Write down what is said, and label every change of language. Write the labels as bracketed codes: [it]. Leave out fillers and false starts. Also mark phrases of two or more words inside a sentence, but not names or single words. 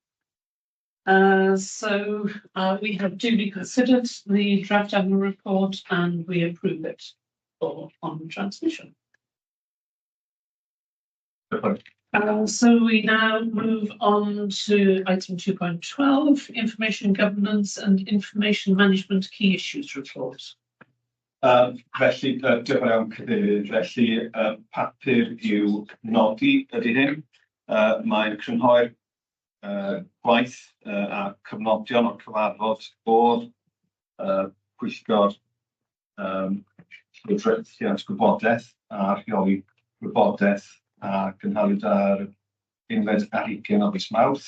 [en] So we have duly considered the draft annual report and we approve it for on transmission. So we now move on to item 2.12, Information Governance and Information Management Key Issues Report. [cy] Felly, diolch yn iawn Cadeirydd. Felly, papur i'w nodi ydy hyn. Mae'n crynhoi'r gwaith a cyfnodion o'r cyfarfod o'r Pwyllgor Llywodraethiant Gwybodaeth a rheoli gwybodaeth a gynhaliwyd ar unfed ar 20 o fis Mawrth.